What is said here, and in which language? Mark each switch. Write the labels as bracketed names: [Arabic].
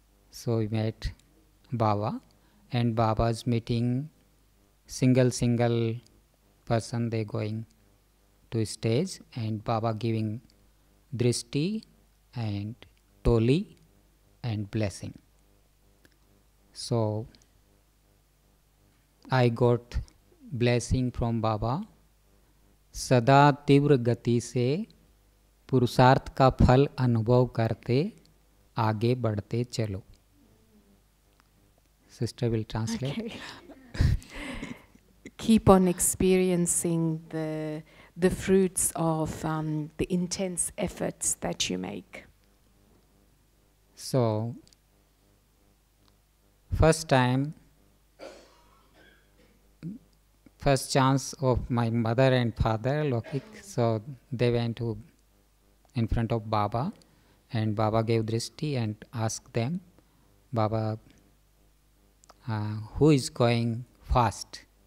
[English] So we met Baba, and Baba's meeting single person, they going to stage, and Baba giving drishti and Toli and blessing. So I got blessing from Baba, [Hindi] सदा तीव्र गति से पुरुषार्थ का फल अनुभव करते आगे बढ़ते चलो. [English] Sister will translate. Okay. Keep on experiencing the fruits of the intense efforts that you make. So first chance of my mother and father, Lokik, so they went to in front of Baba, and Baba gave drishti and asked them, Baba, who is going fast?